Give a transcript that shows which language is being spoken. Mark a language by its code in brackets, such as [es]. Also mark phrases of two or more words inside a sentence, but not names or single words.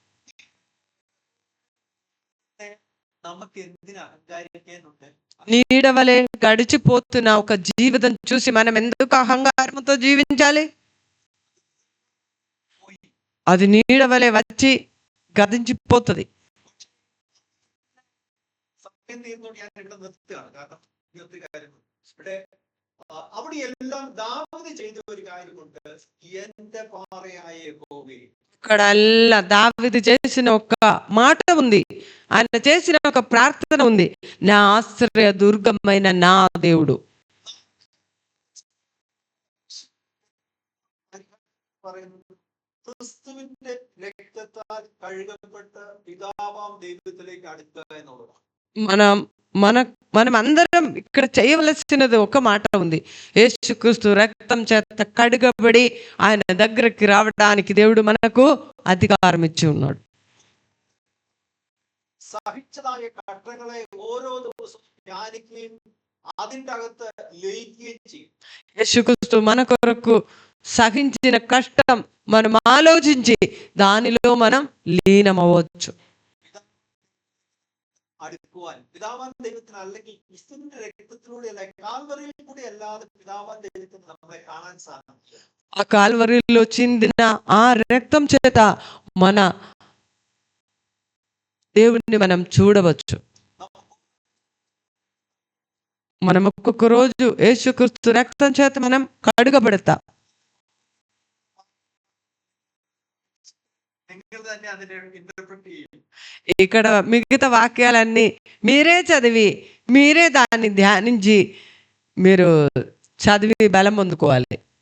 [te] నీడవలే గడిచిపోతున్న ఒక జీవితం చూసి మనం ఎందుకు అహంకారంతో జీవించాలి? అది నీడవలే వచ్చి గతించిపోతుంది. [ml] അവിടെ എല്ലാം ദാവീദ് ചെയ്ത ഒരു കാര്യമുണ്ട്, എന്റെ പാറയായ യഹോവേ. [te] ఇక్కడ అల్లా దావీదు చేసిన ఒక మాట ఉంది, ఆయన చేసిన ఒక ప్రార్థన ఉంది, నా ఆశ్రయ దుర్గమైన నా దేవుడు. [ml] ക്രിസ്തുവിന്റെ രക്തത്താൽ കഴുകപ്പെട്ട പിതാവാം ദൈവത്തിലേക്ക് അടുക്കുക എന്നുള്ളതാണ്. [te] మనం అందరం ఇక్కడ చేయవలసినది ఒక మాట ఉంది, యేసుక్రీస్తు రక్తం చేత కడుగబడి ఆయన దగ్గరికి రావడానికి దేవుడు మనకు అధికారం ఇచ్చి ఉన్నాడు. [ml] സഹിച്ചതായ കഷ്ടങ്ങളെ ഓരോ ദിവസവും ധ്യാനിക്കുകയും അതിൻ്റെ അകത്ത് ലയിക്കുകയും ചെയ്യും. [te] యేసుక్రీస్తు మన కొరకు సహించిన కష్టం మనం ఆలోచించి దానిలో మనం లీనమవ్వచ్చు. [ml] അടുക്കുവാൻ പിതാവാൻ ദൈവത്തിന് അല്ലെങ്കിൽ ക്രിസ്തുവിന്റെ രക്തത്തിലൂടെ കാൽവറിയിൽ കൂടി അല്ലാതെ പിതാവാൻ ദൈവത്തിന് നമ്മളെ കാണാൻ സാധിക്കും. [te] ఆ కాల్వరిలో చిందిన ఆ రక్తం చేత మన దేవుడిని మనం చూడవచ్చు. మనం ఒక్కొక్క రోజు యేసుక్రీస్తు రక్తం చేత మనం కడుగబడతాం. ఇక్కడ మిగతా వాక్యాలన్నీ మీరే చదివి మీరే దాన్ని ధ్యానించి మీరు చదివి బలం పొందుకోవాలి.